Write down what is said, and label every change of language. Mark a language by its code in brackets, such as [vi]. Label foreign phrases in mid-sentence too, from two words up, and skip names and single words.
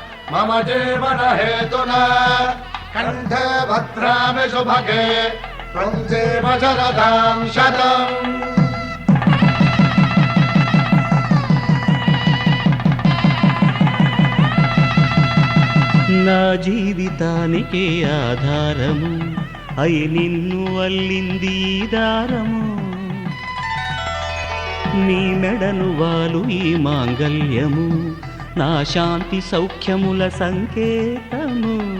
[sa] मम जीवन हेतुना कंठे भद्रामि शुभगे त्वं जीव शरदां शतम्। [te] నా జీవితానికి ఆధారము అయి నిన్ను అల్లింది దారము నీ మెడను వాలు ఈ మాంగల్యము నా శాంతి సౌఖ్యముల సంకేతము